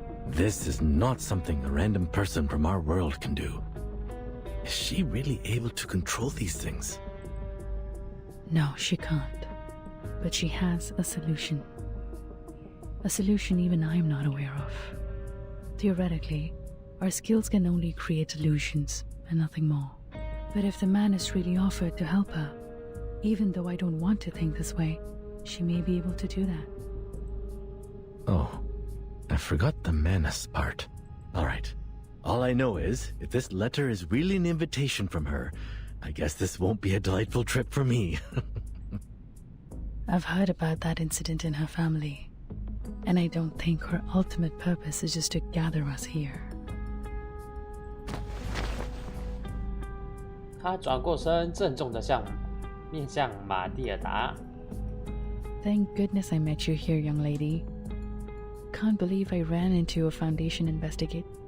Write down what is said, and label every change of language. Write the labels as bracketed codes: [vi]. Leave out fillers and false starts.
[en] This is not something a random person from our world can do. Is she really able to control these things? No, she can't. But she has a solution. A solution even I'm not aware of. Theoretically, our skills can only create illusions and nothing more. But if the man is really offered to help her, even though I don't want to think this way, she may be able to do that. Oh, I forgot the Manus part. All right. All I know is, if this letter is really an invitation from her, I guess this won't be a delightful trip for me. I've heard about that incident in her family, and I don't think her ultimate purpose is just to gather us here. [zh] 他转过身，郑重地面向马蒂尔达。 [en] Thank goodness I met you here, young lady. Can't believe I ran into a Foundation investigate.